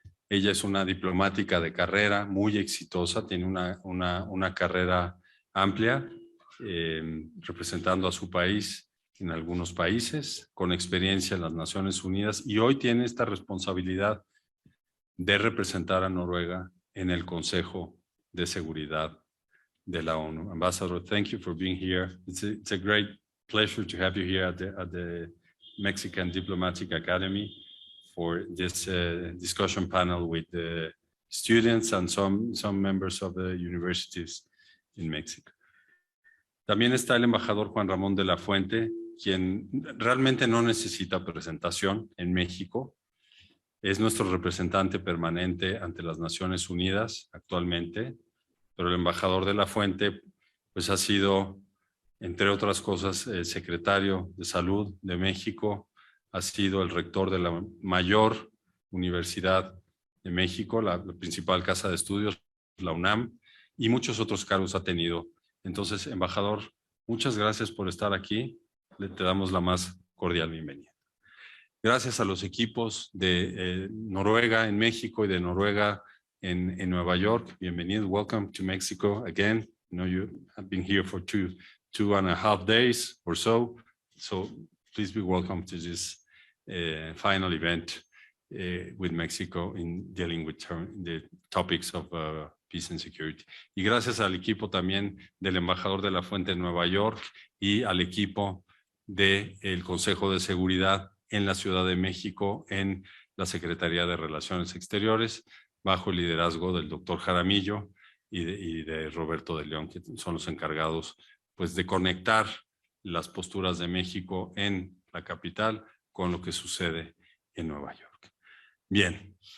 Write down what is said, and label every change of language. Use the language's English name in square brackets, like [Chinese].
[Spanish] Ella es una diplomática de carrera muy exitosa, tiene una carrera amplia, representando a su país en algunos países, con experiencia en las Naciones Unidas, y hoy tiene esta responsabilidad de representar a Noruega en el Consejo de Seguridad de la ONU. [English] Ambassador, thank you for being here. It's a great pleasure to have you here at the Mexican Diplomatic Academy for this discussion panel with the students and some members of the universities in Mexico. [Spanish] También está el embajador Juan Ramón de la Fuente, quien realmente no necesita presentación en México. Es nuestro representante permanente ante las Naciones Unidas actualmente, pero el embajador de la Fuente pues ha sido, entre otras cosas, secretario de Salud de México, ha sido el rector de la mayor universidad de México, la principal casa de estudios, la UNAM, y muchos otros cargos ha tenido. Entonces, embajador, muchas gracias por estar aquí. Te damos la más cordial bienvenida. Gracias a los equipos de Noruega en México y de Noruega en Nueva York. Bienvenido. [English] Welcome to Mexico again. I know you have been here for two and a half days or so. So please be welcome to this final event with Mexico in dealing with the topics of peace and security. [Spanish] Y gracias al equipo también del embajador de la Fuente en Nueva York y al equipo del Consejo de Seguridad en la Ciudad de México, en la Secretaría de Relaciones Exteriores, bajo el liderazgo del doctor Jaramillo y de Roberto de León, que son los encargados pues, de conectar las posturas de México en la capital con lo que sucede en Nueva York. Bien.